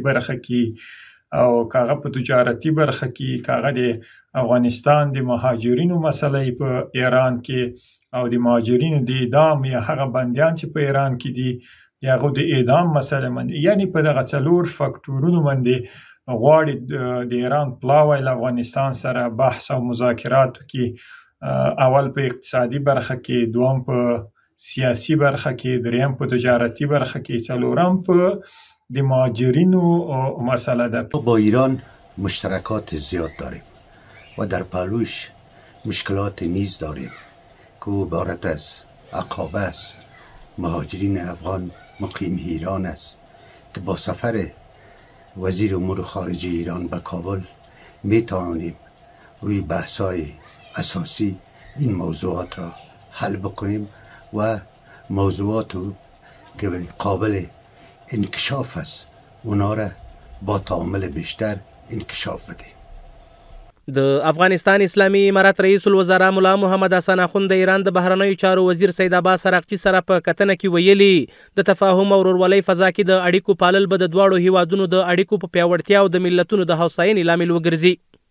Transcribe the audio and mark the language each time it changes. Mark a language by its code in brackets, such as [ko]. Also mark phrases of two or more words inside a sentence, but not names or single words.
[ps] برخه کې او کاغه په تجارتي برخه کې کاغه د افغانستان د مهاجرینو مسلې په ایران کې او د مهاجرینو د اعدام یا هغه بندیان چې په ایران کې دي یا هغه د اعدام مسله باندې یعنی په دغه څلور فاکټورونو باندې غواړي د ایران پلاوی له افغانستان سره بحث او مذاکراتو کې اول په اقتصادي برخه کې، دوم په سیاسي برخه کې، دریم په تجارتي برخه کې، څلورم په د مهاجرینو مسله ده. [fa] با ایران مشترکات زیاد داریم و در پهلوش مشکلات نیز داریم که عبارت از عقابه است. مهاجرین افغان مقیم ایران است که با سفر وزیر امور خارجه ایران به کابل می توانیم روی بحث‌های اساسی این موضوعات را حل بکنیم و موضوعات که قابل انکشاف است اونا را با تعامل بیشتر انکشاف بدیم. [ps] د افغانستان اسلامي امارت رئیس الوزرا ملا محمد حسن اخون د ایران د بهرنیو چارو وزیر سید عباس عراقچي سره په کتنه کې ویلي د تفاهم او ورورولۍ فضا کې د اړیکو پالل به د دواړو هیوادونو د اړیکو په پیاوړتیا او د ملتونو د هوساینې لامل وګرځي.